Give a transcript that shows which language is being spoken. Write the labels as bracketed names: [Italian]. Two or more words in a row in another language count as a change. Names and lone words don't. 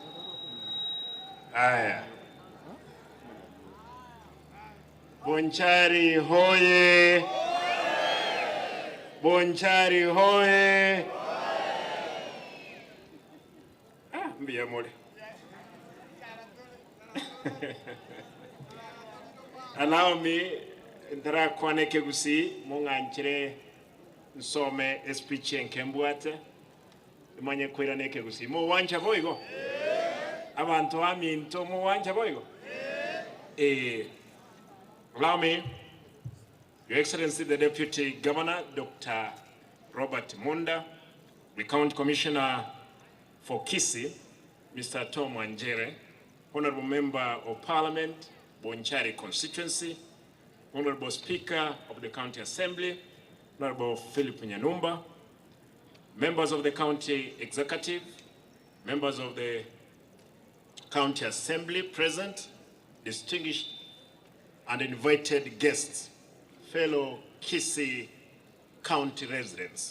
[Gusii] Haya. Bonchari hoye! Bonchari hoye! Mbia mole. [English] Allow me, [Gusii] ndara kwane kegusi, munganchire nsome speech enkembwate, imanye kwira nekegusi. Mo wanja boigo? Abantu aminto mo wanja boigo? [English] Allow me, Your Excellency, the Deputy Governor, Dr. Robert Munda, the County Commissioner for Kisii, Mr. Tom Anjere, Honorable Member of Parliament, Bonchari Constituency, Honorable Speaker of the County Assembly, Honorable Philip Nyanumba, members of the County Executive, members of the County Assembly present, distinguished and invited guests, fellow Kisii County residents.